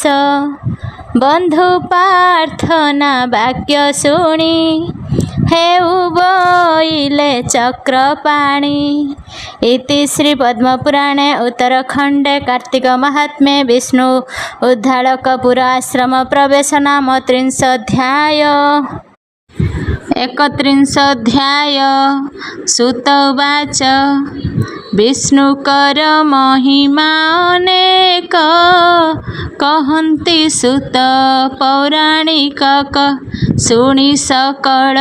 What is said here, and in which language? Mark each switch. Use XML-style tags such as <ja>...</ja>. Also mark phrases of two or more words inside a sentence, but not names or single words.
<or>ବନ୍ଧୁ ପ୍ରାର୍ଥନା ବାକ୍ୟ ଶୁଣି ହେଉ ବୋଇଲେ ଚକ୍ରପାଣି।</or> <sa>ଇତି ଶ୍ରୀ ପଦ୍ମପୁରାଣେ ଉତ୍ତରଖଣ୍ଡେ କାର୍ତ୍ତିକ ମାହାତ୍ମ୍ये ବିଷ୍ଣୁ ଉଦ୍ଧାଳକ ପୁର ଆଶ୍ରମ ପ୍ରବେଶ ନାମ 30 ଅଧ୍ୟାୟ। एकत्रिंशोऽध्याय सुत उवाच</sa> <or>ବିଷ୍ଣୁକର ମହିମା ଅନେକ କହନ୍ତି ସୁତ ପୌରାଣିକ ଶୁଣି ସକଳ</or>